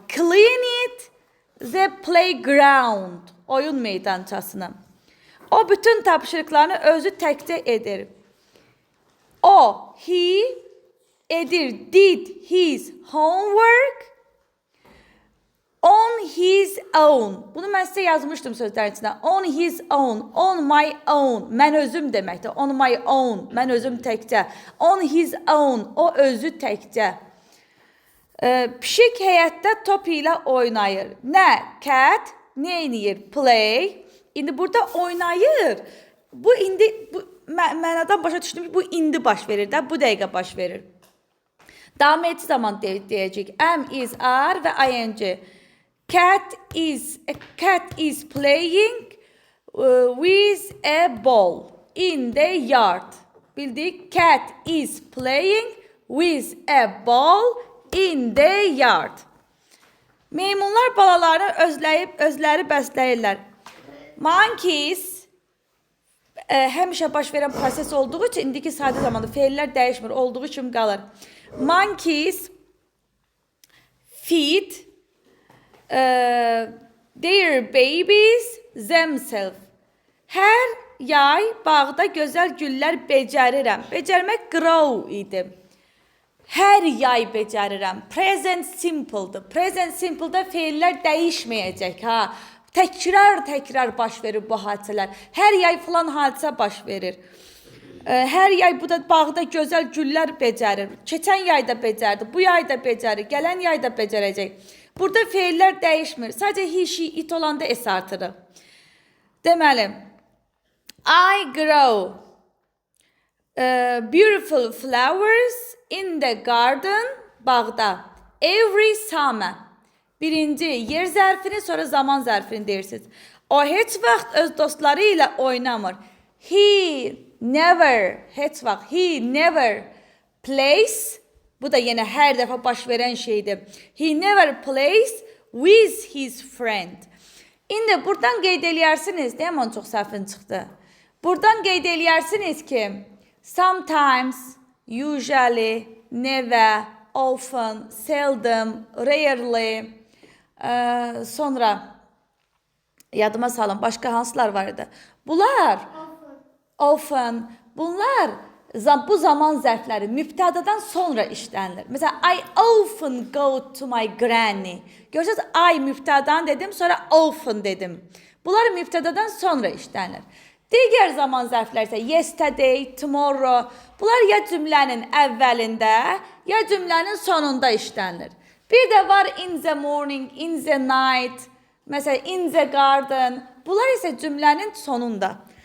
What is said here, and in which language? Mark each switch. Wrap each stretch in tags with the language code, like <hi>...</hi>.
<en>Clean it the playground,</en> <az>oyun meydançasını. O bütün tapşırıqlarını özü təkcə edir. O, he edir,</az> <en>did his homework on his own.</en> <az>Bunu mən sizə yazmışdım sözlərin içində.</az> <en>On his own, on my own.</en> <az>Mən özüm deməkdir.</az> <en>On my own,</en> <az>mən özüm təkcə.</az> <en>On his own,</en> <az>o özü təkcə. Pişik həyətdə top ilə oynayır. Nə? Cat, nə edir? Play. İndi burada oynayır. Bu indi, mənadan başa düşdüm ki, bu indi baş verir də, bu dəqiqə baş verir. Davam etdiyi zaman deyəcək. Am, is, are və ing.</az> <en>Cat is playing with a ball in the yard.</en> <az>Bildik?</az> <en>Cat is playing with a ball in the yard.</en> <az>Meymunlar balalarını özləri bəsləyirlər. Monkeys həmişə baş verən proses olduğu üçün indiki sadə zamanda feillər dəyişmir, olduğu kimi qalır.</az> <en>Monkeys feed their babies themselves.</en> <az>Hər yay bağda gözəl güllər becərirəm. Becərmək grow idi. Hər yay becərirəm. Present simple'dır. Present simple'da feillər dəyişməyəcək. Təkrar baş verir bu hadisələr. Hər yay filan hadisə baş verir. Hər yay bu da bağda gözəl güllər becərir. Keçən yayda becərdi, bu yayda becərir, gələn yayda becərəcək. Burada feillər dəyişmir. Sadəcə he, she, it olanda es artırır.</az> <en>Deməli, I grow beautiful flowers in the garden, bağda. Every summer.</en> <az>Birinci yer zərfini, sonra zaman zərfini deyirsiniz. O heç vaxt öz dostları ilə oynamır.</az> <en>He</en> <az>never, heç vaxt,</az> <en>he never plays,</en> <az>bu da yenə hər dəfə baş verən şeydir.</az> <en>He never plays with his friend.</en> <az>İndi buradan qeyd eləyərsiniz, deyəm onun çox səhvin çıxdı. Buradan qeyd eləyərsiniz ki, sometimes, usually, never, often, seldom, rarely, sonra yadıma salın, başqa hansılar var idi? Bunlar, often, bunlar bu zaman zərfləri mübtədadan sonra işlənilir. Məsələn,</az> <en>I often go to my granny.</en> <az>Görürsünüz, I mübtədadan dedim, sonra often dedim. Bunlar mübtədadan sonra işlənilir. Digər zaman zərfləri isə yesterday, tomorrow, bunlar ya cümlənin əvvəlində, ya cümlənin sonunda işlənilir. Bir də var</az> <en>in the morning, in the night,</en> <az>məsələn,</az> <en>in the garden,</en> <az>bunlar isə cümlənin sonunda.</az>